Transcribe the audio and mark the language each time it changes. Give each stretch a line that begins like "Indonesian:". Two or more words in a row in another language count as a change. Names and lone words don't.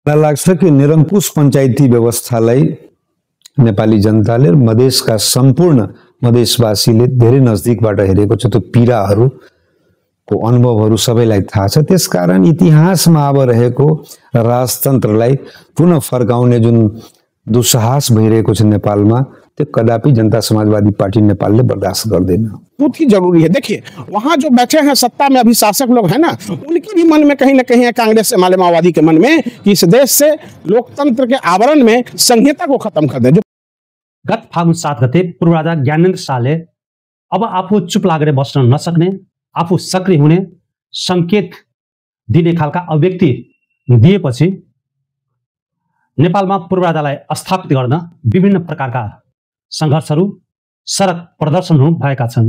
Nepali: मलाई लाग्छ कि निरङ्कुश पञ्चायती व्यवस्थालाई नेपाली जनताले मधेसका सम्पूर्ण मधेसवासीले धेरै नजदिकबाट हेरेको छ। त्यो पीडाहरूको अनुभवहरू सबैलाई थाहा छ। त्यसकारण इतिहासमा अब रहेको राजतन्त्रलाई पुनः फर्काउने जुन दुस्साहस भइरहेको छ नेपालमा, त्यो कदापि जनता समाजवादी पार्टी नेपालले बर्दाश्त गर्दैन।
Hindi: बहुत ही जरूरी है। देखिए वहां जो बैठे हैं सत्ता में अभी शासक लोग हैं ना, उनके भी मन में कहीं ना कहीं है, कांग्रेस से माले माओवादी के मन में, कि इस देश से लोकतंत्र के आवरण में संहिता को खत्म कर दे।
Nepali: गत फागुन 7 गते पूर्व राजा ज्ञानेन्द्र शाहले अब आफू चुप लागेर बस्न नसक्ने, आफू सक्रिय हुने संकेत दिने खालका अभिव्यक्ति दिएपछि नेपालमा पूर्व राजालाई स्थापित गर्न विभिन्न प्रकारका सङ्घर्षहरू, सडक प्रदर्शनहरू भएका छन्।